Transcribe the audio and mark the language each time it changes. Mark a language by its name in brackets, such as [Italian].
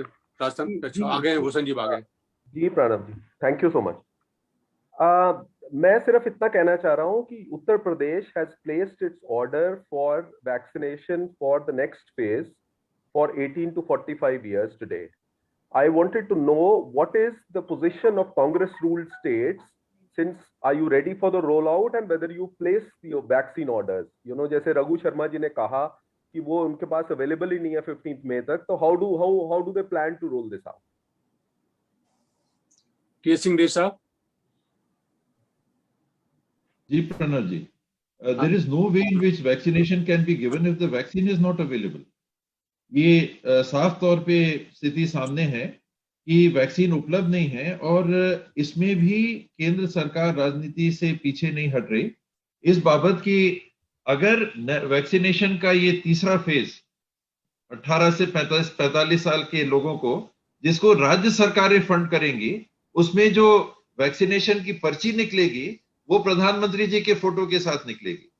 [Hindi] राजस्थान अच्छा आ गए हैं, वो संजीव आ गए। जी प्रणव जी, थैंक यू सो मच। मैं सिर्फ इतना कहना चाह रहा हूं कि [English] Uttar Pradesh has placed its order for vaccination for the next phase for 18 to 45 years today. I wanted to know what is the position of Congress ruled states, since are you ready for the rollout and whether you place your vaccine orders. You know, [Hindi] जैसे रघु शर्मा जी ने कहा कि वो उनके पास available ही नहीं है 15 मई तक, तो [English] how do they plan to roll this out? [Hindi] TS Singh साहब। [English] जी Pranav ji, there is no way in which vaccination can be given if the vaccine is not available. [Hindi] ये साफ तौर पे स्थिति सामने है कि वैक्सीन उपलब्ध नहीं है, और इसमें भी केंद्र सरकार राजनीति से पीछे नहीं हट रही इस बाबत कि अगर वैक्सीनेशन का ये तीसरा फेज 18 से 45 साल के लोगों को, जिसको राज्य सरकारें फंड करेंगी, उसमें जो वैक्सीनेशन की पर्ची निकलेगी वो प्रधानमंत्री जी के फोटो के साथ निकलेगी।